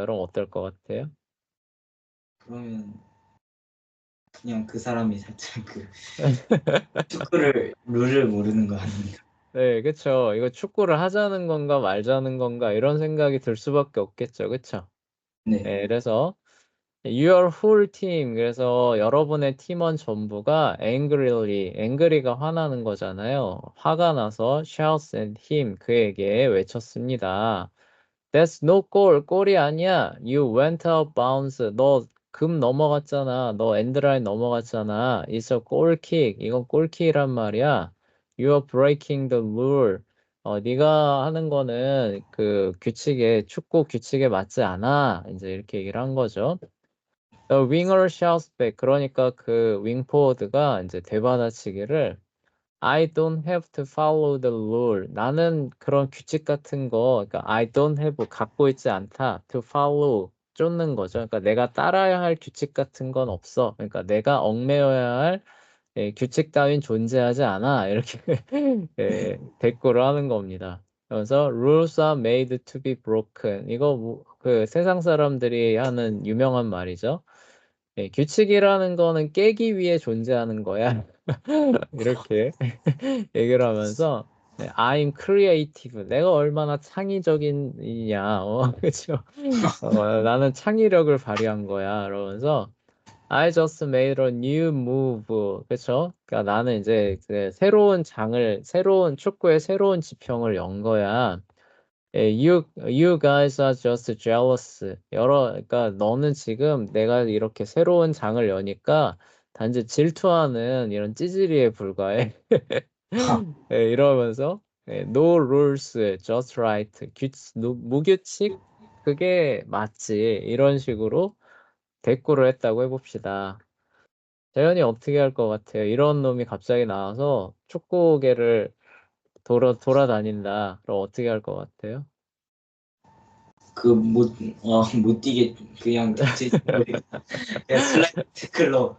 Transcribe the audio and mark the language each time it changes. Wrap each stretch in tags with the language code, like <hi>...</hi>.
<ko>그럼 어떨 것 같아요? 그러면 그냥 그 사람이 살짝 그 축구를 룰을 모르는 거 아닌가. 네, 그쵸. 이거 축구를 하자는 건가 말자는 건가 이런 생각이 들 수밖에 없겠죠. 그쵸? 네. 네, 그래서</ko> <en>Your whole team.</en> <ko>그래서 여러분의 팀원 전부가 angry가 화나는 거잖아요. 화가 나서</ko> <en>shouts at him.</en> <ko>그에게 외쳤습니다.</ko> <en>That's no goal.</en> <ko>골이 아니야.</ko> <en>You went out bounds.</en> <ko>너 금 넘어갔잖아. 너 엔드라인 넘어갔잖아.</ko> <en>It's a goal kick.</en> <ko>이건 골킥이란 말이야.</ko> <en>You're breaking the rule.</en> <ko>네가 하는 거는 그 축구 규칙에 맞지 않아. 이제 이렇게 얘기를 한 거죠.</ko> <en>The winger shouts back. 그러니까 그 윙포워드가 이제 되받아치기를 I don't have to follow the rule.</en> <ko>나는 그런 규칙 같은 거, 그러니까</ko> <en>I don't have</en> <ko>갖고 있지 않다.</ko> <en>To follow</en> <ko>쫓는 거죠. 그러니까 내가 따라야 할 규칙 같은 건 없어. 그러니까 내가 얽매여야 할 규칙 따윈 존재하지 않아. 이렇게 대꾸를 하는 겁니다. 그래서</ko> <en>rules are made to be broken.</en> <ko>이거 그 세상 사람들이 하는 유명한 말이죠. 규칙이라는 거는 깨기 위해 존재하는 거야. 이렇게 얘기를 하면서</ko> <en>I'm creative.</en> <ko>내가 얼마나 창의적이냐. 그죠? 나는 창의력을 발휘한 거야. 그러면서</ko> <en>I just made a new move.</en> <ko>그쵸? 그러니까 나는 이제 그 새로운 축구의 새로운 지평을 연 거야.</ko> <en>you guys are just jealous.</en> <ko>그러니까 너는 지금 내가 이렇게 새로운 장을 여니까 단지 질투하는 이런 찌질이에 불과해. 이러면서</ko> <en>no rules, just right.</en> <ko>무규칙? 그게 맞지. 이런 식으로 대꾸를 했다고 해봅시다. 재현이 어떻게 할 것 같아요? 이런 놈이 갑자기 나와서 축구계를 돌아다닌다. 그럼 어떻게 할 것 같아요? 못 뛰게 그냥 그냥 슬라이드 태클로</ko>